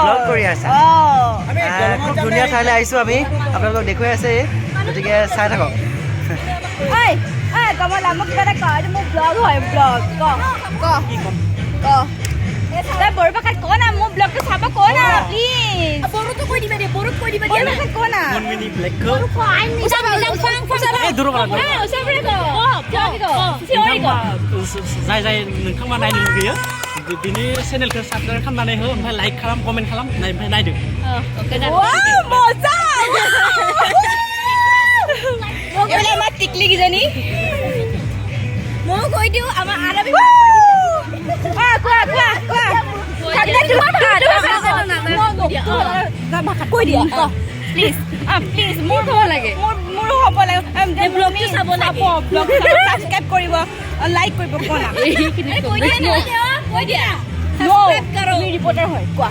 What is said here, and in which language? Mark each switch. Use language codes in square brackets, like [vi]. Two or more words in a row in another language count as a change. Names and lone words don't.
[as] কৰি আছে খুব ধুনীয়া ঠাইলৈ আহিছোঁ আমি আপোনালোকক দেখুৱাই আছে গতিকে চাই থাকক ঐ ঐ কমলা মোক কিবা এটা ক এইটো মোৰ ব্লগ হয় ব্লগ ক তই বৰপাখাত ক না মোৰ ব্লগটো চাব ক না প্লিজ বড়োটো কৈ দিবা দে বড়োত কৈ দিবা দে বৰপাখাত ক না [brx] जाय जाय नोंथांमोना नायनो लुगैयो बिनि चेनेलखौ साबस्क्राइब खालामनानै हो ओमफ्राय लाइक खालाम कमेन्ट खालाम ओमफ्राय नायदो [as] এইফালে আমাৰ টিকলি কিজনী ময়ো কৈ দিওঁ আমাৰ আৰবী কৈ দিয়া প্লিজ প্লিজ মোৰ হ'ব লাগে মোৰো হ'ব লাগে ব্লগটো চাব লাগে ছাবস্ক্ৰাইব কৰিব লাইক কৰিব কোৱা ৰিপৰ্টাৰ হয় কোৱা